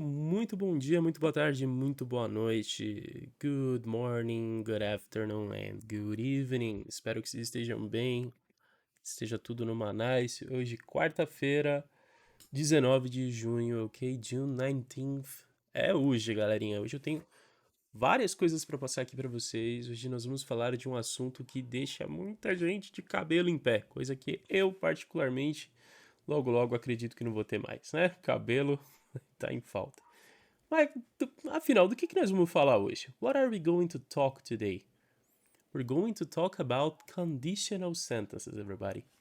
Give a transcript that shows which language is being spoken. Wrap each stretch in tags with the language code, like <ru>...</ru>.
<pt>Muito bom dia, muito boa tarde, muito boa noite.</pt> <en>Good morning, good afternoon and good evening.</en> <pt>Espero que vocês estejam bem, esteja tudo numa nice. Hoje, quarta-feira, 19 de junho, ok?</pt> <en>June 19th.</en> <pt>É hoje, galerinha. Hoje eu tenho várias coisas para passar aqui para vocês. Hoje nós vamos falar de um assunto que deixa muita gente de cabelo em pé, coisa que eu, particularmente, logo logo acredito que não vou ter mais, né? Cabelo tá em falta. Mas, afinal, do que nós vamos falar hoje?</pt> <en>What are we going to talk today? We're going to talk about conditional sentences, everybody.</en>